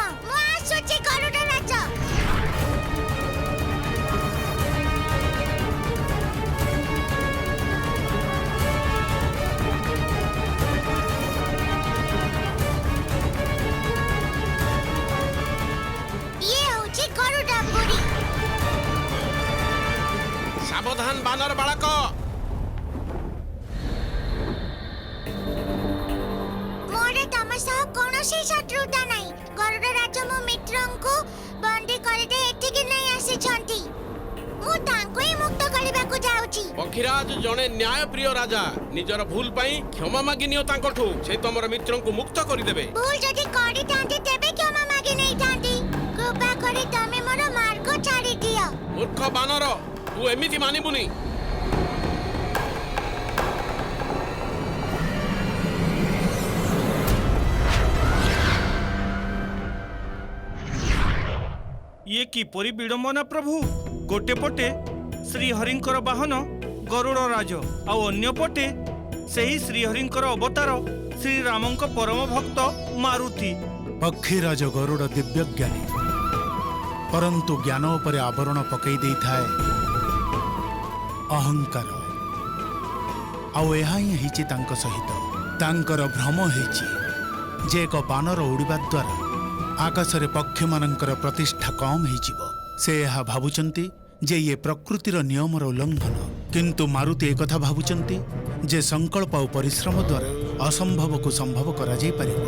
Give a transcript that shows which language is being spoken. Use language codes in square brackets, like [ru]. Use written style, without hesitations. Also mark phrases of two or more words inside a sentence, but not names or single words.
[or] ମୁଁ ଆସୁଛି ଗରୁଡ଼ ରାଜ। ଇଏ ହେଉଛି ଗରୁଡ଼ ବୁଡ଼ି। ସାବଧାନ ବାନର ବାଳକ। ମୋର ତମ ସହ କୌଣସି ଶତ୍ରୁତା ନାହିଁ। ଗରୁଡ଼ ରାଜ ମୋ ମିତ୍ରଙ୍କୁ ବନ୍ଦୀ କରିଦେଇ ଏଠିକି ନେଇ ଆସିଛନ୍ତି। ମୁଁ ତାଙ୍କୁ ହିଁ ମୁକ୍ତ କରିବାକୁ ଯାଉଛି। ପକ୍ଷୀରାଜ ଜଣେ ନ୍ୟାୟ ପ୍ରିୟ ରାଜା ନିଜର ଭୁଲ ପାଇଁ କ୍ଷମା ମାଗି ନିଅ ତାଙ୍କଠୁ ସେ ତମର ମିତ୍ରଙ୍କୁ ମୁକ୍ତ କରି ଦେବେ। ଭୁଲ ଯଦି କରିଥାନ୍ତି ତେବେ କ୍ଷମା ମାଗି ନେଇଥାନ୍ତି। କୃପା କରି ତମେ ମୋର ମାର୍ଗ ଛାଡ଼ି ଦିଅ। ମୂର୍ଖ ବାନର ତୁ ଏମିତି ମାନିବୁନି। ଏ କିପରି ବିଡ଼ମ୍ବନା ପ୍ରଭୁ। ଗୋଟେ ପଟେ ଶ୍ରୀହରିଙ୍କର ବାହନ ଗରୁଡ଼ ରାଜ ଆଉ ଅନ୍ୟ ପଟେ ସେହି ଶ୍ରୀହରିଙ୍କର ଅବତାର ଶ୍ରୀ ରାମଙ୍କ ପରମ ଭକ୍ତ ମାରୁତି। ପକ୍ଷୀରାଜ ଗରୁଡ଼ ଦିବ୍ୟ ଜ୍ଞାନୀ, ପରନ୍ତୁ ଜ୍ଞାନ ଉପରେ ଆବରଣ ପକାଇ ଦେଇ ଥାଏ ଅହଂକାର। ଆଉ ଏହା ହିଁ ହେଉଛି ତାଙ୍କୁ ସହିତ ତାଙ୍କର ଭ୍ରମ ହେଉଛି ଯେ ଏକ ବାନର ଉଡ଼ିବା ଦ୍ୱାରା ଆକାଶରେ ପକ୍ଷୀ ମାନଙ୍କର ପ୍ରତିଷ୍ଠା କମ ହେଇଯିବ। ସେ ଏହା ଭାବୁଛନ୍ତି ଯେ ଏ ପ୍ରକୃତିର ନିୟମର ଉଲ୍ଲଂଘନ, କିନ୍ତୁ ମାରୁତି ଏକ କଥା ଭାବୁଛନ୍ତି ଯେ ସଂକଳ୍ପ ଓ ପରିଶ୍ରମ ଦ୍ୱାରା ଅସମ୍ଭବ କୁ ସମ୍ଭବ କରା ଯାଇ ପାରିବ।